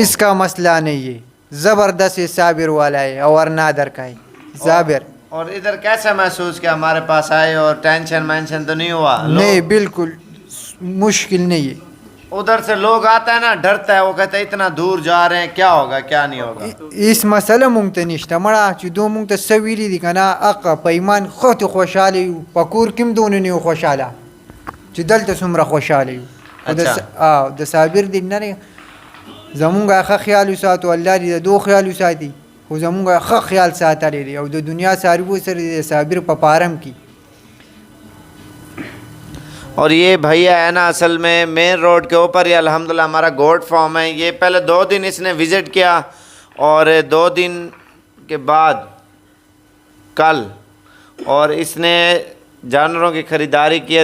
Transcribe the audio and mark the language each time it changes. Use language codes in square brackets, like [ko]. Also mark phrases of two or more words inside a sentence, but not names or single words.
[ur] اس کا مسئلہ نہیں ہے زبردست صابر والا ہے اور نادر کا ہے صابر. اور ادھر کیسا محسوس کیا ہمارے پاس آئے اور ٹینشن مینشن تو نہیں ہوا؟ نہیں بالکل مشکل نہیں ہے. ادھر سے لوگ آتا ہے نا ڈرتا ہے وہ کہتا ہے اتنا دور جا رہے ہیں کیا ہوگا کیا نہیں ہوگا. [ps] اس مسئله مونږ ته نشته مړه چې دو مونږ ته څه ویلي دي که نه اقه په ایمان خو ته خوشحاله یو په کور کې هم دونه نه یو خوشحاله چې دلته څومره خوشحاله یو د صابر دي نه دی زمونږ ښه خیال وساتو الله دې د دو خیال وساتي خو زمونږ ښه خیال ساتلی دی او د دنیا څارویو سره د صابر په فارم کې. [ur] اور یہ بھیا ہے نا اصل میں مین روڈ کے اوپر ہی الحمدللہ ہمارا گوٹ فارم ہے. یہ پہلے 2 دن اس نے وزٹ کیا اور 2 دن کے بعد کل اور اس نے جانوروں کی خریداری کی ہے.